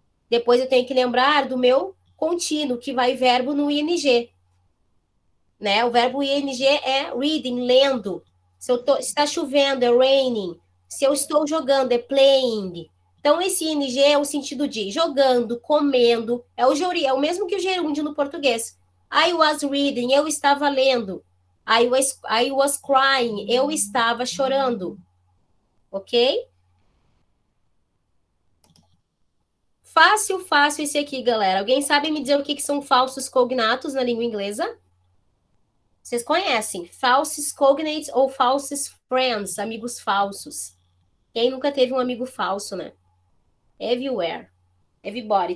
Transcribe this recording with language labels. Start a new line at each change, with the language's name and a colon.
Portuguese: Depois eu tenho que lembrar do meu contínuo, que vai verbo no ing. Né? O verbo ing é reading, lendo. Se está chovendo, é raining. Se eu estou jogando, é playing. Então, esse ing é o sentido de jogando, comendo. É o mesmo que o gerúndio no português.
English: I was reading,
Portuguese: eu estava lendo.
English: I was crying,
Portuguese: eu estava chorando. Ok? Fácil, fácil esse aqui, galera. Alguém sabe me dizer o que são falsos cognatos na língua inglesa? Vocês conhecem?
English: False cognates
Portuguese: ou
English: false friends,
Portuguese: amigos falsos. Quem nunca teve um amigo falso, né?
English: Everywhere. Everybody.